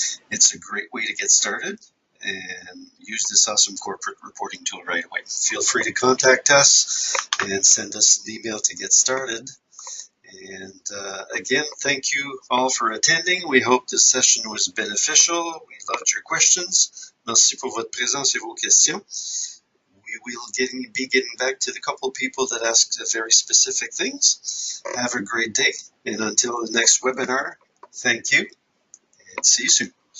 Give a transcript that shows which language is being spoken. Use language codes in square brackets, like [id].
[en] It's a great way to get started and use this awesome corporate reporting tool right away. Feel free to contact us and send us an email to get started. And again, thank you all for attending. We hope this session was beneficial. We loved your questions. [fr] Merci pour votre présence et vos questions. [en] We will be getting back to the couple of people that asked very specific things. Have a great day, and until the next webinar, thank you, and see you soon.